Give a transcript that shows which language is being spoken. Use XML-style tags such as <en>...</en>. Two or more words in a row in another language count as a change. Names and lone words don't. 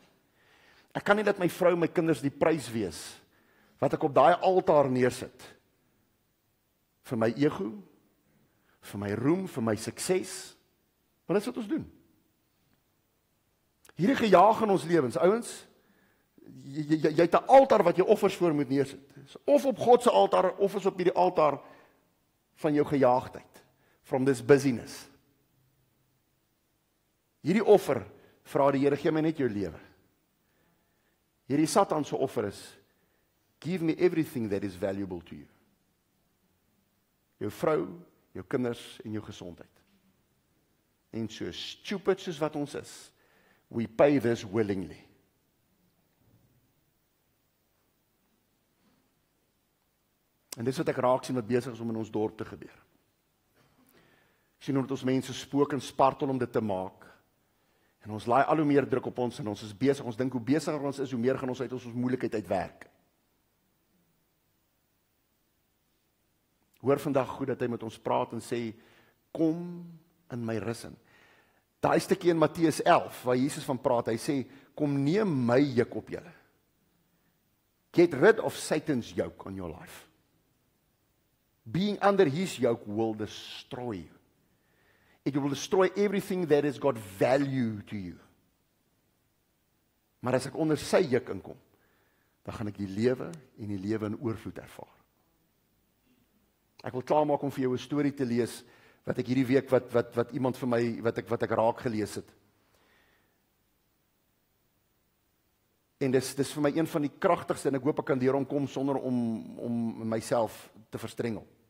<af>Ek kan nie dat my vrou en my kinders die prys wees, wat ek op daai altaar neersit, vir my ego, vir my roem, vir my sukses, want dit is wat ons doen. Hierdie gejaag in ons lewens, ouens, jy het 'n altaar wat jy offers voor moet neersit. Of op God se altaar of is op hierdie altaar van jou gejaagdheid,</af> <en>from this busyness.</en> <af>Hierdie offer vra die Here, gee my net jou lewe. Hierdie Satan se offer is,</af> <en>give me everything that is valuable to you.</en> <af>Jou vrou, jou kinders en jou gesondheid. En so stupid soos wat ons is,</af> <en>we pay this willingly.</en> <af>En dis wat ek raak sien wat besig is om in ons dorp te gebeur. Ek sien hoe dit ons mense spook en spartel om dit te maak. En ons laai al hoe meer druk op ons en ons is besig, ons dink hoe besiger ons is, hoe meer gaan ons uit ons moeilikheid uitwerk. Hoor vandag goed dat hy met ons praat en sê, kom in my rus in. Daai stukkie in Matteus 11, waar Jesus van praat, hy sê, kom neem my juk op julle.</af> <en>Get rid of Satan's yoke on your life. Being under his yoke will destroy you. It will destroy everything that has got value to you.</en> <af>Maar as ek onder sy juk inkom, dan gaan ek die lewe en die lewe in oorvloed ervaar. Ek wil klaarmaak om vir jou 'n storie te lees wat ek hierdie week wat iemand vir my wat ek raak gelees het. En dis vir my een van die kragtigste en ek hoop ek kan deur kom sonder om myself te verstrengel.</af>